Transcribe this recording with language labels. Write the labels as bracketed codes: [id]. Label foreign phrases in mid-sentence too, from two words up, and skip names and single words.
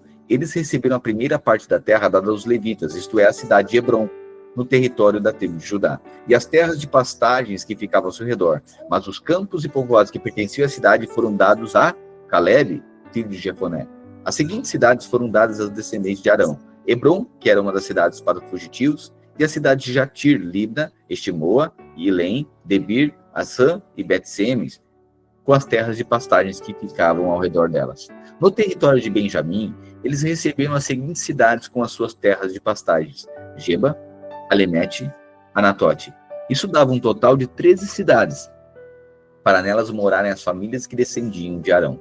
[pt] Eles receberam a primeira parte da terra dada aos levitas, isto é, a cidade de Hebrom, no território da tribo de Judá, e as terras de pastagens que ficavam ao seu redor. Mas os campos e povoados que pertenciam à cidade foram dados a Caleb, filho de Jefoné. As seguintes cidades foram dadas aos descendentes de Arão: Hebrom, que era uma das cidades para os fugitivos, e a cidade de Jatir, Libna, Estimoa, Ilém, Debir, Assã e Bet-Semes, com as terras de pastagens que ficavam ao redor delas. No território de Benjamim, eles receberam as seguintes cidades com as suas terras de pastagens: Geba, Alemete, Anatote. Isso dava um total de 13 cidades, para nelas morarem as famílias que descendiam de Arão.